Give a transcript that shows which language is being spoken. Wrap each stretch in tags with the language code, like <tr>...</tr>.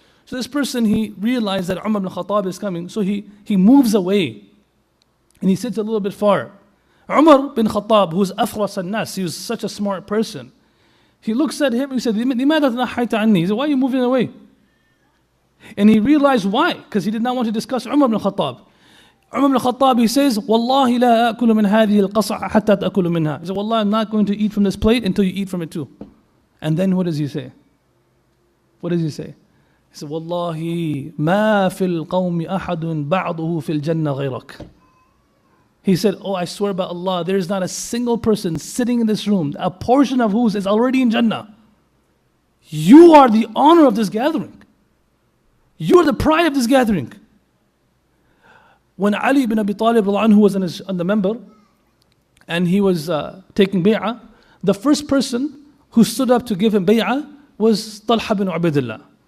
<en>So this person, he realized that Umar ibn Khattab is coming, so he moves away and he sits a little bit far. Umar bin Khattab, who's afras al-nas, he was such a smart person. He looks at him and he said, لِمَاذا تَنَحَّيْتَ عَنِّي? He said, why are you moving away? And he realized why, because he did not want to discuss Umar ibn Khattab.</en> <ar>Umar ibn Khattab, he says, وَاللَّهِ لَا أَكُلُ مِنْ هَذِهِ الْقَصَعَ حَتَّى تَأْكُلُ مِنْهَا.</ar> <en>He said, Wallah, I'm not going to eat from this plate until you eat from it too. And then what does he say? What does he say?</en> <ar>He said, وَاللَّهِ مَا فِي الْقَوْمِ أَحَدٌ بَعْضُهُ فِي الْجَنَّةِ غَيْرَكَ.</ar> <en>He said, oh, I swear by Allah, there is not a single person sitting in this room, a portion of whose is already in Jannah. You are the honor of this gathering. You are the pride of this gathering. When Ali ibn Abi Talib who was on the member, and he was taking bay'ah, the first person who stood up to give him bay'ah was Talha bin Ubaidillah.</en>